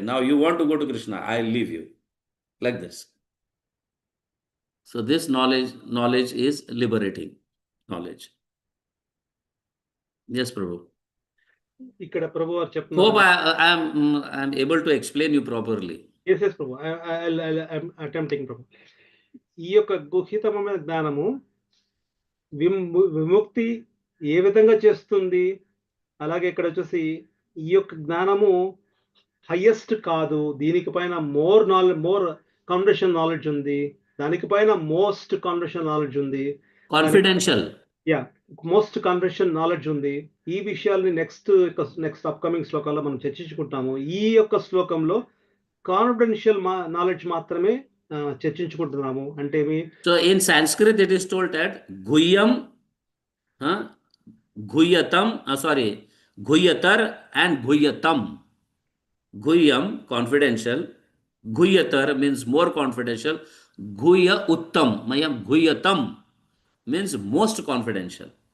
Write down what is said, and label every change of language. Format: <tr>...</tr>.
<en>Now you want to go to Krishna, I'll leave you. Like this. So this knowledge is liberating knowledge. Yes, Prabhu.</en> <te>ఇక్కడ ప్రభు వారు</te> <en>Hope</en> <te>చెప్తున్నారు.</te> <en>I'm able to explain you properly. Yes yes Prabhu, I'm attempting Prabhu.</en> <te>ఈ యొక్క గుహితమైన జ్ఞానము విముక్తి ఏ విధంగా చేస్తుంది, అలాగే ఇక్కడ వచ్చేసి ఈ యొక్క జ్ఞానము హైయెస్ట్ కాదు, దీనికి పైన</te> <en>more conversation knowledge</en> <te>ఉంది, దానికి పైన</te> <en>most conversation knowledge</en> <te>ఉంది,</te> <en>Confidential.</en> <te>Yeah</te> <en>most conversation knowledge</en> <te>ఉంది. ఈ విషయాల్ని నెక్స్ట్ అప్కమింగ్ శ్లోకాల్లో మనం చర్చించుకుంటాము. ఈ యొక్క శ్లోకంలో కాన్ఫిడెన్షియల్ నాలెడ్జ్ మాత్రమే చర్చించుకుంటున్నాము. అంటే</te> <en>So in Sanskrit it is told that Guyam, Guyatam, Guyatar and Guyatam. Guyam, confidential. Guyatar means more confidential. Guya Uttam, Mayam Guyatam means most confidential.</en>